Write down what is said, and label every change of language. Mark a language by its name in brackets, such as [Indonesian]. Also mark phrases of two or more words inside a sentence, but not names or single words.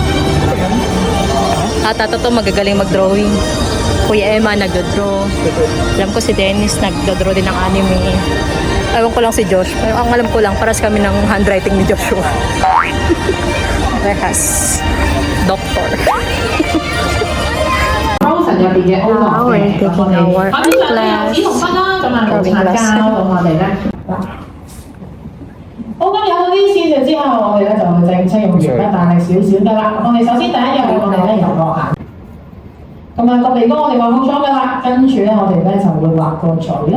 [Filipino] At to magagaling mag-drawing. Kuya Emma nagdo-draw. Alam ko si Dennis nagdo-draw din ng anime. Ewan ko lang si Josh. Ang alam ko lang, paras kami ng handwriting ni Joshua. Rehas. Doctor. [Cantonese] 入邊嘅 O 樂嘅，咁我哋 [English] our [Cantonese] 咁呢兩隻紫紅筆啦，咁啊冇擦膠，咁我哋咧好咁有咗啲線條之後，我哋咧就會正式用鉛筆大力少少得啦。我哋首先第一樣我哋咧由落眼，咁啊個鼻哥我哋畫好咗噶啦，跟住咧我哋咧就會畫個嘴啦。